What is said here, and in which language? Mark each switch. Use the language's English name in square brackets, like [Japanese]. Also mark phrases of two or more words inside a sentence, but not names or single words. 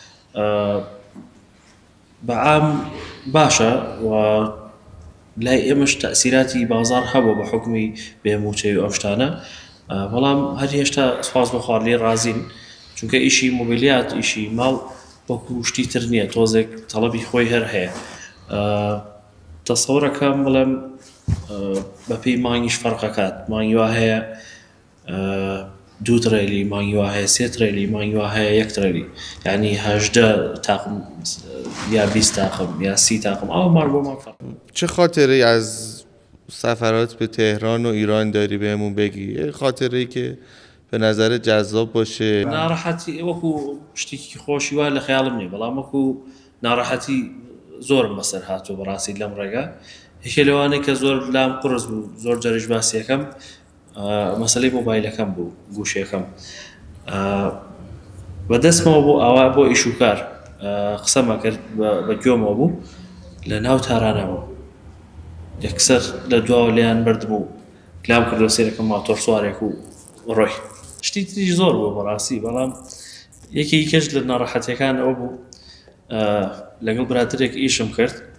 [Central Kurdish] بەعام باشە و لای ئێمەش تەئسیراتی بازار هەبوو بە حکمی بێموچەی و ئەو شتانە بەڵام هەر هێشتا سواز بخوا لێ ڕازین چونکە ئیشی مۆبیلیات ئیشی ماڵ وەکو شتی تر نییە تۆزێک تەڵەبی خۆی هەر هەیە تەسەوڕەکەم بڵێم بەپێی مانگیش فەرقەکات مانگی وا هەیە 2 ترێلی مانگی وا هەیە 3 ترێلی مانگی وا هەیە 1 ترێلی یعنی 18 تاقم یا 20 تاقم یا 30 تاقم ئەو مار بۆ مان فەرق. [Persian] چه خاطره‌ای از سفرات به تهران و ایران داری بهمون بگی؟ خاطره‌ای که به نظر جذاب باشه. [Central Kurdish] ناڕەحەتی وەکو شتێکی خۆشی وا لە خەیاڵم نییە بەڵام وەکو ناڕەحەتی زۆرم بەسەر هاتووە بەڕاستی لەم ڕێگە یەکێ لەوانەیە کە زۆر لام قرس بوو زۆر جاریش باسی یەکەم مەسەلەی مۆبایلەکەم بوو گوشەکەم بەدەستمەوە بۆ ئاوا بۆ ئیش و کار قسەمە کرد بە گوێمەوە بوو لە ناو تارانەوە یەکسەر لە دواوە لێیان بردم و کلام کردەوە سێرەکەم ماتۆر سوارێک و ڕۆی شتی تریش زۆر بوو بەڕاستی بەڵام یەکێکی کەش لە ناڕەحەتیەکان ئەوە بوو لەگەڵ برادرێک ئیشم کرد